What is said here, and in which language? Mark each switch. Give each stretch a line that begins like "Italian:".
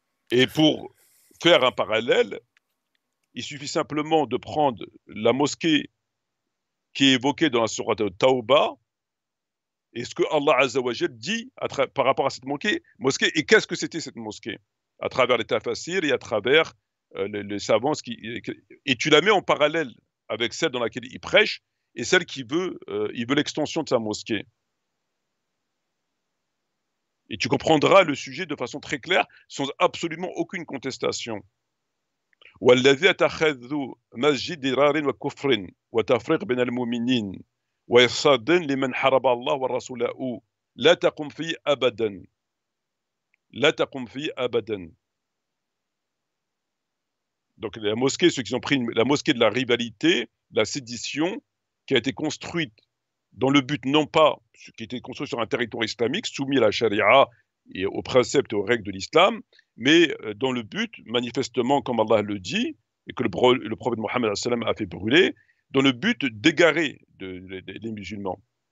French: Et pour faire un parallèle, il suffit simplement de prendre la mosquée qui est évoquée dans la sourate Tauba et ce que Allah Azza wa Jal dit par rapport à cette mosquée et qu'est-ce que c'était cette mosquée à travers les tafassirs et à travers les savants et tu la mets en parallèle avec celle dans laquelle il prêche et celle il veut l'extension de sa mosquée. Et tu comprendras le sujet de façon très claire, sans absolument aucune contestation.
Arabic: والذي اتخذوا مسجد ضرار وكفر وتفريق بين المؤمنين وإرصاد لمن حارب الله ورسوله لا تقم فيه أبدا لا تقم فيه أبدا.
French: Donc la mosquée, ceux qui ont pris la mosquée de la rivalité, la sédition, qui a été construite dans le but non pas, qui était construite sur un territoire islamique soumis à la charia et aux préceptes et aux règles de l'islam, mais dans le but, manifestement, comme Allah le dit, et que le prophète Mohammed a fait brûler, dans le but d'égarer les musulmans.